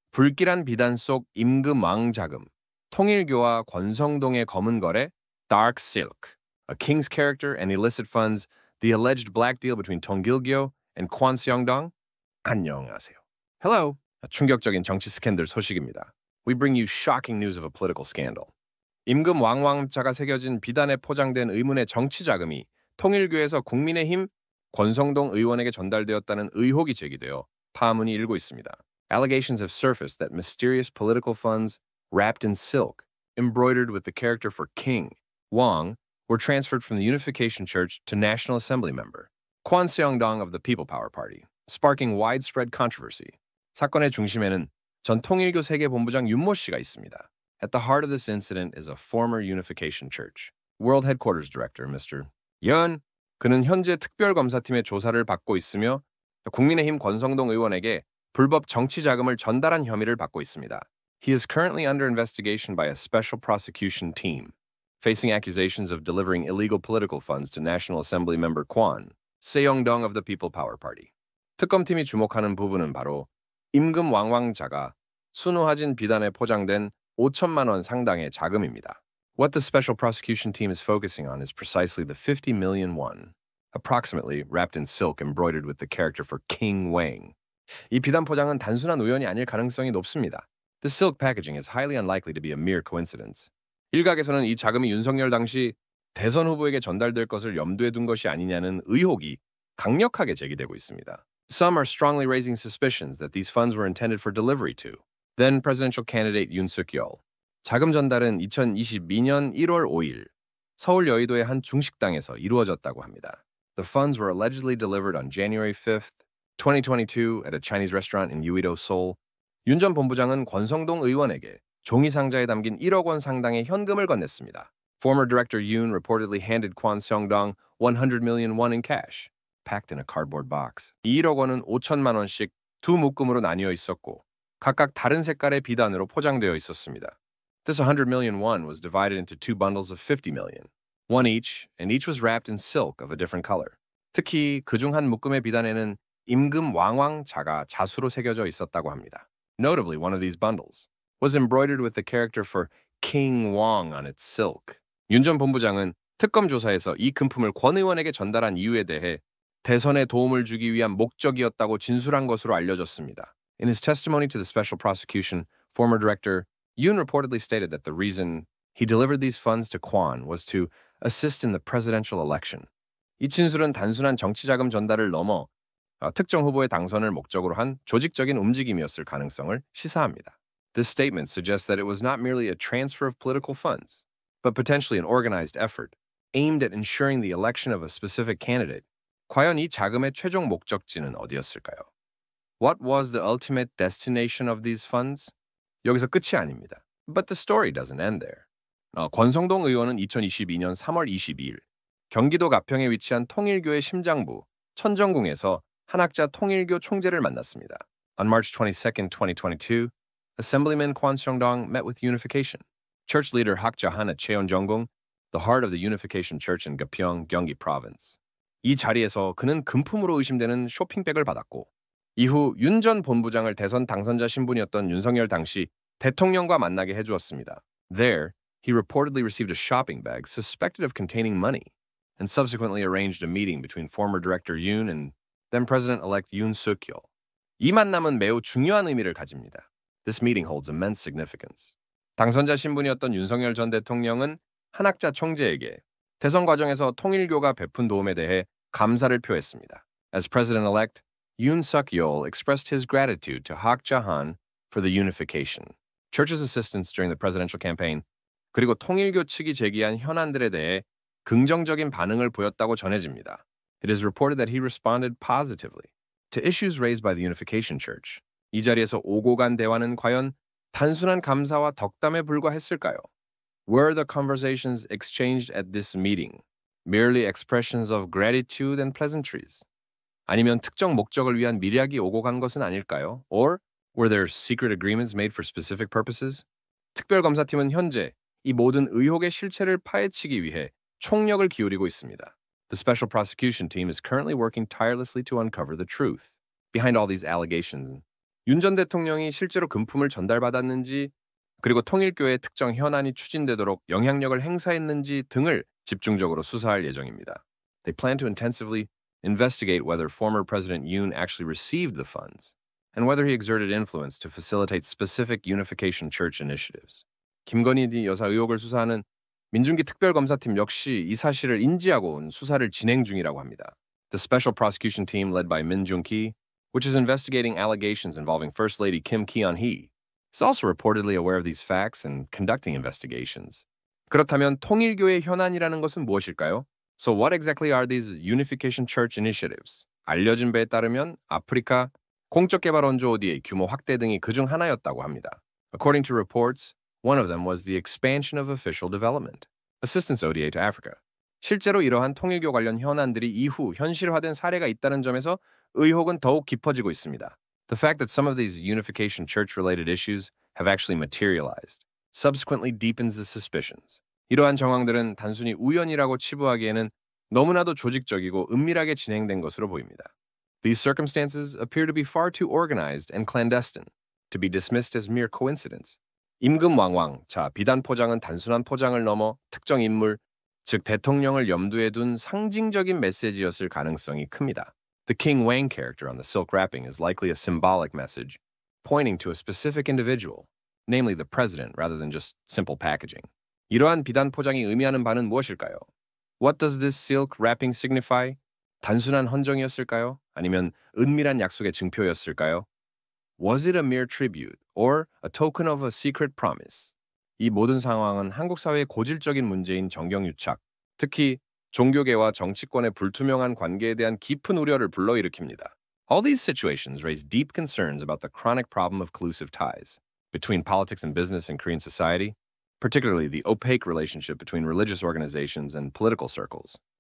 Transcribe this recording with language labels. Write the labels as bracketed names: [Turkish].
[Korean] 불길한 비단 속 임금왕 자금, 통일교와 권성동의 검은 거래, [English] Dark Silk, a king's character and illicit funds, the alleged black deal between Tongilgyo and Kwon Seong-dong. [Korean] 안녕하세요. [English] Hello. [Korean] 충격적인 정치 스캔들 소식입니다. [English] We bring you shocking news of a political scandal. [Korean] 임금 왕왕자가 새겨진 비단에 포장된 의문의 정치 자금이 통일교에서 국민의힘 권성동 의원에게 전달되었다는 의혹이 제기되어 파문이 일고 있습니다. [English] Allegations have surfaced that mysterious political funds wrapped in silk, embroidered with the character for King, Wang, were transferred from the Unification Church to National Assembly member Kwon Seong-dong of the People Power Party, sparking widespread controversy. [Korean] 사건의 중심에는 전 통일교 세계본부장 윤모 씨가 있습니다. [English] At the heart of this incident is a former Unification Church World Headquarters Director, Mr. Yun. [Korean] 그는 현재 특별검사팀의 조사를 받고 있으며 국민의힘 권성동 의원에게 불법 정치 자금을 전달한 혐의를 받고 있습니다. [English] He is currently under investigation by a special prosecution team, facing accusations of delivering illegal political funds to National Assembly member Kwon Seong-dong of the People Power Party. [Korean] 특검팀이 주목하는 부분은 바로 임금 왕왕자가 순호하진 비단에 포장된 5천만 원 상당의 자금입니다. [English] What the special prosecution team is focusing on is precisely the 50 million won, approximately wrapped in silk embroidered with the character for King Wang. [Korean] 이 비단 포장은 단순한 우연이 아닐 가능성이 높습니다. [English] The silk packaging is highly unlikely to be a mere coincidence. [Korean] 일각에서는 이 자금이 윤석열 당시 대선 후보에게 전달될 것을 염두에 둔 것이 아니냐는 의혹이 강력하게 제기되고 있습니다. [English] Some are strongly raising suspicions that these funds were intended for delivery to then presidential candidate Yoon Suk-yeol. [Korean] 자금 전달은 2022년 1월 5일 서울 여의도의 한 중식당에서 이루어졌다고 합니다. [English] The funds were allegedly delivered on January 5th, 2022 at a Chinese restaurant in Uido, Seoul. [Korean] 윤 전 본부장은 권성동 의원에게 종이 상자에 담긴 1억 원 상당의 현금을 건넸습니다. [English] Former director Yoon reportedly handed Kwon Seong-dong 100 million won in cash, packed in a cardboard box. [Korean] 이 1억 원은 5천만 원씩 두 묶음으로 나뉘어 있었고 각각 다른 색깔의 비단으로 포장되어 있었습니다. [English] This 100 million won was divided into two bundles of 50 million, one each, and each was wrapped in silk of a different color. [Korean] 특히 그중 한 묶음의 비단에는 임금 왕왕자가 자수로 새겨져 있었다고 합니다. [English] Notably, one of these bundles was embroidered with the character for King Wang on its silk. [Korean] 윤 전 본부장은 특검 조사에서 이 금품을 권 의원에게 전달한 이유에 대해 대선에 도움을 주기 위한 목적이었다고 진술한 것으로 알려졌습니다. [English] In his testimony to the special prosecution, former director Yoon reportedly stated that the reason he delivered these funds to Kwon was to assist in the presidential election. [Korean] 이 진술은 단순한 정치 자금 전달을 넘어 특정 후보의 당선을 목적으로 한 조직적인 움직임이었을 가능성을 시사합니다. [English] This statement suggests that it was not merely a transfer of political funds, but potentially an organized effort aimed at ensuring the election of a specific candidate. [Korean] 과연 이 자금의 최종 목적지는 어디였을까요? [English] What was the ultimate destination of these funds? [Korean] 여기서 끝이 아닙니다. [English] But the story doesn't end there. [Korean] 권성동 의원은 2022년 3월 22일 경기도 가평에 위치한 통일교의 심장부 천정궁에서 한학자 통일교 총재를 만났습니다. [English] On March 22, 2022, Assemblyman Kwon Seong-dong met with Unification. Church leader Hak Ja-han at Cheonjeonggung, the heart of the Unification Church in Gapyeong, Gyeonggi Province. [Korean] 이 자리에서 그는 금품으로 의심되는 쇼핑백을 받았고 이후 윤 전 본부장을 대선 당선자 신분이었던 윤석열 당시 대통령과 만나게 해주었습니다. [English] There, he reportedly received a shopping bag suspected of containing money and subsequently arranged a meeting between former director Yoon and then President-elect Yoon Suk-yeol. [Korean] 이 만남은 매우 중요한 의미를 가집니다. [English] This meeting holds immense significance. [Korean] 당선자 신분이었던 윤석열 전 대통령은 한학자 총재에게 대선 과정에서 통일교가 베푼 도움에 대해 감사를 표했습니다. [English] As President-elect, Yoon Suk-yeol expressed his gratitude to Hak Ja-han for the unification, church's assistance during the presidential campaign, [Korean] 그리고 통일교 측이 제기한 현안들에 대해 긍정적인 반응을 보였다고 전해집니다. [English] It is reported that he responded positively to issues raised by the Unification Church. [Korean] 이 자리에서 오고 간 대화는 과연 단순한 감사와 덕담에 불과했을까요? [English] Were the conversations exchanged at this meeting merely expressions of gratitude and pleasantries? [Korean] 아니면 특정 목적을 위한 밀약이 오고 간 것은 아닐까요? [English] Or were there secret agreements made for specific purposes? [Korean] 특별검사팀은 현재 이 모든 의혹의 실체를 파헤치기 위해 총력을 기울이고 있습니다. [English] The special prosecution team is currently working tirelessly to uncover the truth behind all these allegations. [Korean] 윤 전 대통령이 실제로 금품을 전달받았는지, 그리고 통일교의 특정 현안이 추진되도록 영향력을 행사했는지 등을 집중적으로 수사할 예정입니다. [English] They plan to intensively investigate whether former President Yoon actually received the funds and whether he exerted influence to facilitate specific unification church initiatives. [Korean] 김건희 여사 의혹을 수사하는 민중기 특별검사팀 역시 이 사실을 인지하고 온 수사를 진행 중이라고 합니다. [English] The Special Prosecution Team led by Min Jung-ki, which is investigating allegations involving First Lady Kim Ki-on-hee, is also reportedly aware of these facts and conducting investigations. [Korean] 그렇다면 통일교의 현안이라는 것은 무엇일까요? [English] So what exactly are these Unification Church initiatives? [Korean] 알려진 바에 따르면 아프리카 공적 개발 원조 ODA 규모 확대 등이 그중 하나였다고 합니다. [English] According to reports, one of them was the expansion of official development, assistance ODA to Africa. [Korean] 실제로 이러한 통일교 관련 현안들이 이후 현실화된 사례가 있다는 점에서 의혹은 더욱 깊어지고 있습니다. [English] The fact that some of these Unification Church-related issues have actually materialized subsequently deepens the suspicions. [Korean] 이러한 정황들은 단순히 우연이라고 치부하기에는 너무나도 조직적이고 은밀하게 진행된 것으로 보입니다. [English] These circumstances appear to be far too organized and clandestine to be dismissed as mere coincidence. [Korean] 임금왕왕, 자, 비단 포장은 단순한 포장을 넘어 특정 인물, 즉 대통령을 염두에 둔 상징적인 메시지였을 가능성이 큽니다. [English] The King Wang character on the silk wrapping is likely a symbolic message, pointing to a specific individual, namely the president, rather than just simple packaging. [Korean] 이러한 비단 포장이 의미하는 바는 무엇일까요? [English] What does this silk wrapping signify? [Korean] 단순한 헌정이었을까요? 아니면 은밀한 약속의 증표였을까요? [English] Was it a mere tribute or a token of a secret promise? [Korean] 이 모든 상황은 한국 사회의 고질적인 문제인 정경유착, 특히 종교계와 정치권의 불투명한 관계에 대한 깊은 우려를 불러일으킵니다. [English] All these situations raise deep concerns about the chronic problem of collusive ties between politics and business in Korean society, particularly the opaque relationship between religious organizations and political circles.